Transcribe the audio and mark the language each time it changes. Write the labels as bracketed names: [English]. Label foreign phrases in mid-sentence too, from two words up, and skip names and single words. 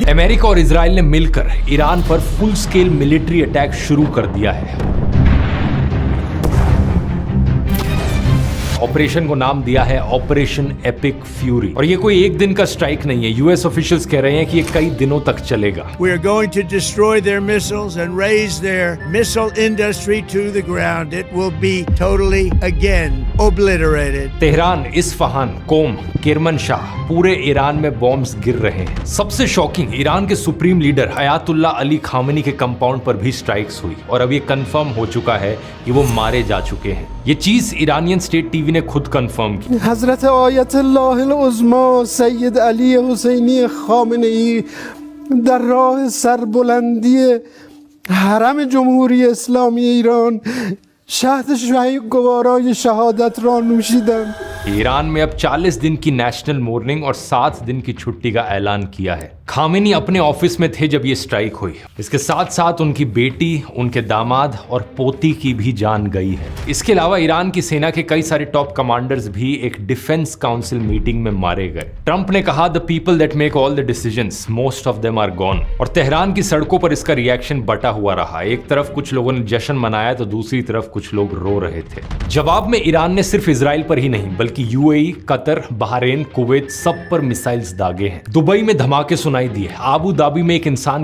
[Hindi] अमेरिका और इजराइल ने मिलकर ईरान पर [English] full scale military attack [Hindi] शुरू कर दिया है। ऑपरेशन को नाम दिया है ऑपरेशन एपिक फ्यूरी और ये कोई एक दिन का स्ट्राइक नहीं है। [English] US officials [Hindi] कह रहे हैं कि ये कई दिनों तक चलेगा। [English] We are going to destroy their missiles and raise their missile industry to the ground. It will be totally again obliterated. [Hindi] तेहरान, इस्फहान, कोम, किरमनशाह, पूरे ईरान में बॉम्ब्स गिर रहे हैं। सबसे शॉकिंग, ईरान के सुप्रीम लीडर अयातुल्ला अली खामेनी के कंपाउंड पर भी स्ट्राइक्स हुई और अब ये कंफर्म हो चुका है कि वो मारे जा चुके हैं। ये चीज [English] Iranian state TV [Hindi] ने खुद कंफर्म की। [Persian] حضرت آیت‌الله عظمی سید علی حسینی خامنه‌ای در راه سربلندی حرم جمهوری اسلامی ایران شهد گوارای شهادت را نوشیدند। [Hindi] ईरान में अब 40 दिन की [English] national mourning [Hindi] और 7 दिन की छुट्टी का ऐलान किया है। खामेनी अपने ऑफिस में थे जब ये स्ट्राइक हुई। इसके साथ साथ उनकी बेटी, उनके दामाद और पोती की भी जान गई है। इसके अलावा ईरान की सेना के कई सारे [English] top commanders [Hindi] भी एक [English] defense council meeting [Hindi] में मारे गए। ट्रंप ने कहा [English] the people that make all the decisions most of them are gone. [Hindi] और तेहरान की सड़कों पर इसका रिएक्शन बटा हुआ रहा। एक तरफ कुछ लोगों ने जश्न मनाया तो दूसरी तरफ कुछ लोग रो रहे थे। जवाब में ईरान ने सिर्फ इजराइल पर ही नहीं बल्कि यूएई, कतर, बहरीन, कुवैत सब पर मिसाइल्स दागे हैं। दुबई में धमाके सुनाई दिए। आबू धाबी में एक इंसान